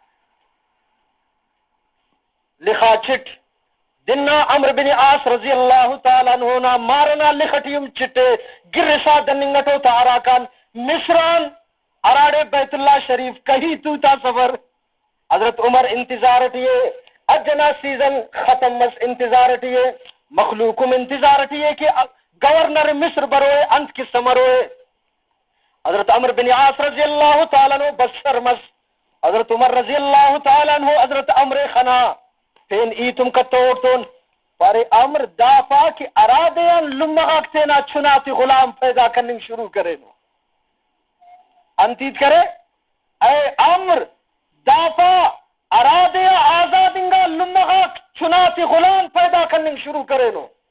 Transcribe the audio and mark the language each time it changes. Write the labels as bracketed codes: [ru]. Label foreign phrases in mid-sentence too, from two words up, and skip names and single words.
[brh] لکھا چٹ دننا عمرو بن عاص [ar] رضی اللہ تعالیٰ عنہ [brh] مارنا لکھٹیم چٹے گرسا دننگٹو تارا کان مصران اراڑے بیت اللہ شریف کہیں تو تا سفر حضرت عمر انتظار ٹیے اجنا سیزن ختم مس انتظار ٹیے مخلوقم انتظار ٹیے کہ گورنر مصر بروئے انت کی سمروئے حضرت عمرو بن عاص [ar] رضی اللہ تعالیٰ عنہ [brh] بسر مس حضرت عمر [ar] رضی اللہ تعالیٰ عنہ [brh] حضرت عمرو خنا تین ای تم کا توڑتون پارے عمر دافع کی ارادیان لمغاک تینا چھناتی غلام [ur] پیدا کرنے شروع کرے [brh] نو انتید کرے اے عمر دافع ارادیا آزادنگا لمغاک چھناتی غلام [ur] پیدا کرنے شروع کرے [brh] نو